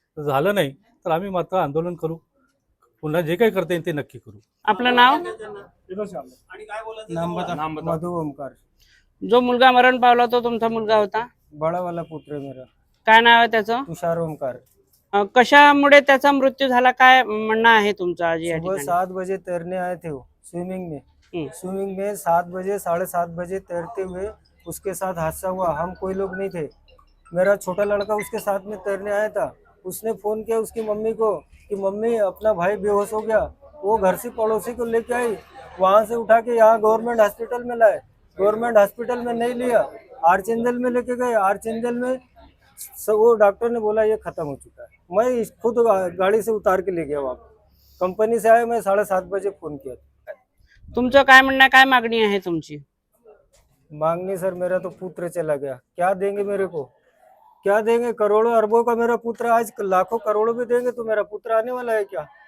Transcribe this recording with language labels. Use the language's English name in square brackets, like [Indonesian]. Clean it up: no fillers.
[Marathi] तर झालं नाही तर आम्ही मात्र आंदोलन करू, पुन्हा जे काही करता येईल ते नक्की करू। आपलं नाव? मधु ओमकार। जो मुलगा मरण पावला तो तुमचा मुलगा होता? [Hindi] बड़ा वाला पुत्र है मेरा। [Marathi] काय नाव आहे त्याचं? तुषार ओमकार। कशामुळे त्याचा मृत्यू झाला, काय म्हणणं आहे तुमचं आज या [Hindi] सुबह [Marathi] ठिकाणी? [Hindi] 7 बजे तैरने आए थे वो स्विमिंग में 7 बजे 7:30 बजे तैरते हुए उसके साथ हादसा हुआ। हम कोई लोग नहीं थे, मेरा छोटा लड़का उसके साथ में तैरने आया था। उसने फोन किया उसकी मम्मी को कि मम्मी अपना भाई बेहोश हो गया। वो घर से पड़ोसी को लेके आई, वहाँ से उठा के यहाँ गवर्नमेंट हॉस्पिटल में लाए। गवर्नमेंट हॉस्पिटल में नहीं लिया, आर्चेंजल में लेके गए। आर्चेंजल में वो डॉक्टर ने बोला ये खत्म हो चुका है। मैं खुद गाड़ी से उतार के ले गया वापस। कंपनी से आया, मैं 7:30 बजे फोन किया। [Marathi] तुमचं काय म्हणणं, काय मागणी आहे तुमची? [Hindi] मांगनी सर, मेरा तो पुत्र चला गया, क्या देंगे मेरे को? क्या देंगे? करोड़ों अरबों का मेरा पुत्र, आज लाखों करोड़ों भी देंगे तो मेरा पुत्र आने वाला है क्या?